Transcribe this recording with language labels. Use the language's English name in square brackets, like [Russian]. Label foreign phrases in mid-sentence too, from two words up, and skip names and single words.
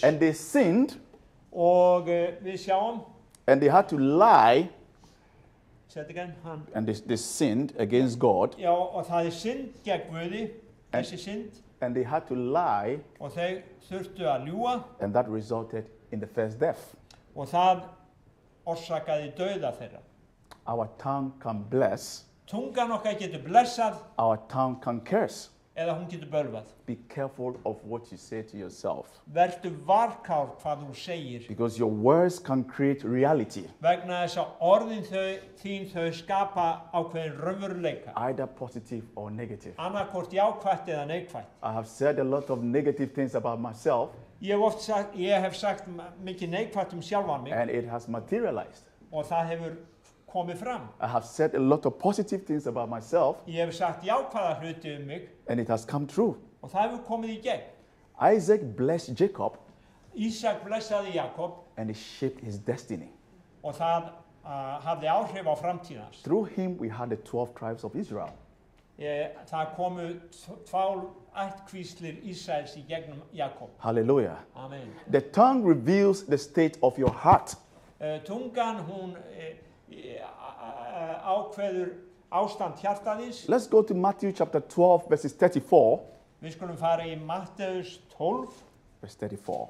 [English] And they sinned, [Icelandic] Og við sjáum, [English] and they had to lie, sett again, hann, and they sinned against God, [Icelandic] já, og það er synd gegn Guði, þessi synd, [English] and they had to lie, [Icelandic] og þau þurftu að ljúga, [English] and that resulted in the first death. [Icelandic] og það orsakaði dauða þeirra. [English] Our tongue can bless, [Icelandic] Tungan okkar getur blessað, [English] our tongue can curse. [Icelandic] eða hún getur bölvað. [English] Be careful of what you say to yourself, [Icelandic] Vertu varkár hvað þú segir, [English] because your words can create reality, [Icelandic] vegna þess að orðin þín þau skapa ákveðin raunveruleika. [English] either positive or negative. [Icelandic] Annarkvort jákvætt eða neikvætt. [English] I have said a lot of negative things about myself, [Icelandic] Ég hef sagt mikið neikvætt sjálfan mig, [English] and it has materialized. [Icelandic] og það hefur komið fram. [English] I have said a lot of positive things about myself, [Icelandic] Ég hef sagt jákvæða hluti mig, [English] and it has come true. [Icelandic] og það hefur komið í gegn. [English] Isaac blessed Jacob, [Icelandic] Ísak blessaði Jakob, [English] and it shaped his destiny. [Icelandic] og það hafði áhrif á framtíðans. [English] Through him, we had the 12 tribes of Israel. [Icelandic] Það komu 12 ættkvíslir Ísraels í gegnum Jakob. [English] Hallelujah. Amen. The tongue reveals the state of your heart. [Icelandic] Tungan, hún ákveður ástand hjartaðins. [English] Let's go to Matthew chapter 12, verses 34. [Icelandic] Við skulum fara í Matteus 12, [English] Verse 34.